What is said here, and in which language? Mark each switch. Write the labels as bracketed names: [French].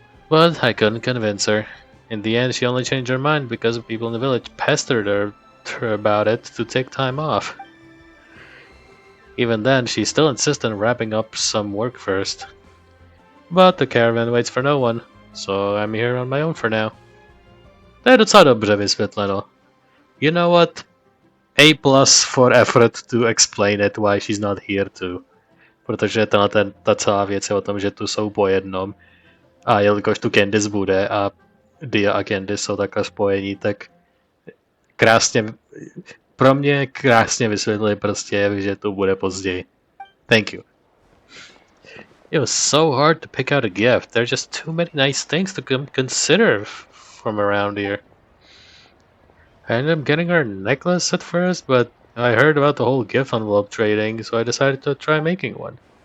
[English] But I couldn't convince her. In the end, she only changed her mind because people in the village pestered her about it to take time off. Even then, she still insisted on wrapping up some work first. But the caravan waits for no one, so I'm here on my own for now. [Czech] To je docela dobře vysvětleno. [English] You know what? A plus for effort to explain it why she's not here too. [Czech] Protože ta celá věc je o tom, že tu jsou po jednom. A jelikož tu Candice bude a Dia a Candice jsou takhle spojení, tak krásně, pro mě krásně vysvětlili prostě, že tu bude později. [English] Thank you. It was so hard to pick out a gift. There are just too many nice things to consider from around here. I ended up getting her a necklace at first, but I heard about the whole gift envelope trading, so I decided to try making one.